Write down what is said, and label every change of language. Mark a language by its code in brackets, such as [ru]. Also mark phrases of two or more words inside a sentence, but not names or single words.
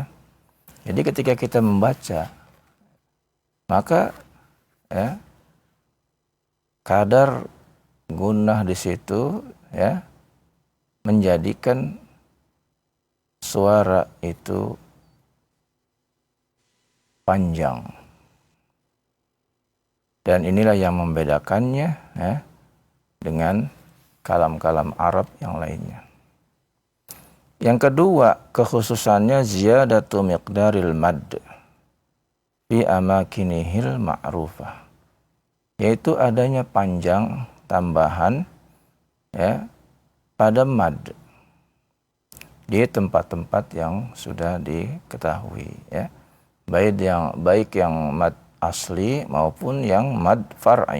[id] Jadi ketika kita membaca, maka ya kadar gunnah di situ ya menjadikan suara itu panjang. Dan inilah yang membedakannya ya dengan kalam-kalam Arab yang lainnya. Yang kedua, [ar] kekhususannya زيادة مقدار المد في أماكنه المعروفة, [id] yaitu adanya panjang tambahan ya pada mad di tempat-tempat yang sudah diketahui, ya, baik yang [ar] مد أصلي [id] maupun yang [ar] مد فرعي.